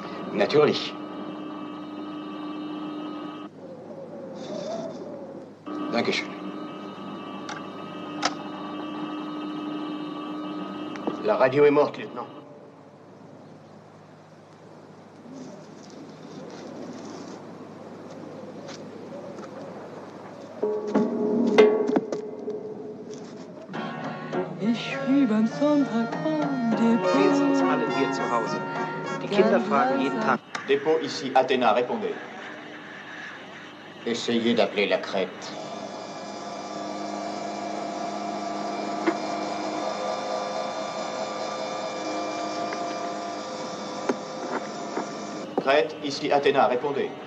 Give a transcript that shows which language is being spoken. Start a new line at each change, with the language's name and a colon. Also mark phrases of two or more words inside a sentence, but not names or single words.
German: Natürlich. Dankeschön.
French: La radio est morte, lieutenant.
German: Ich schrieb am Sonntag an Depot. Wir sind alle hier zu Hause. Die Kinder fragen jeden Tag.
French: Dépôt ici, Athéna, répondez. Essayez d'appeler la Crète. Crète, ici, Athéna, répondez.